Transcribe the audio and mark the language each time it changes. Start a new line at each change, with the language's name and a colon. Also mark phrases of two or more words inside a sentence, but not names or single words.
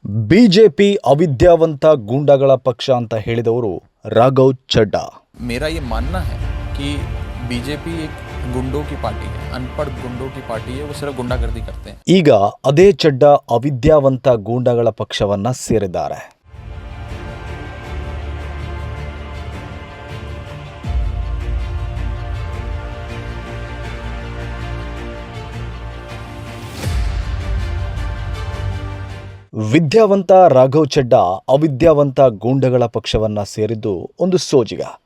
Kannada: ಬಿಜೆಪಿ ಅವಿದ್ಯಾವಂತ ಗೂಂಡಾಗಳ ಪಕ್ಷ ಅಂತ ಹೇಳಿದವರು ರಾಘವ್ ಚಡ್ಡಾ.
Hindi: मेरा ये मानना है कि बीजेपी एक गुंडों की पार्टी है, अनपढ़ गुंडों की पार्टी है, वो सिर्फ गुंडागर्दी करते हैं.
Kannada: ಈಗ ಅದೇ ಚಡ್ಡಾ ಅವಿದ್ಯಾವಂತ ಗೂಂಡಾಗಳ ಪಕ್ಷವನ್ನ ಸೇರಿದ್ದಾರೆ. ವಿದ್ಯಾವಂತ ರಾಘವ್ ಚಡ್ಡಾ ಅವಿದ್ಯಾವಂತ ಗೂಂಡಗಳ ಪಕ್ಷವನ್ನ ಸೇರಿದ್ದು ಒಂದು ಸೋಜಿಗ.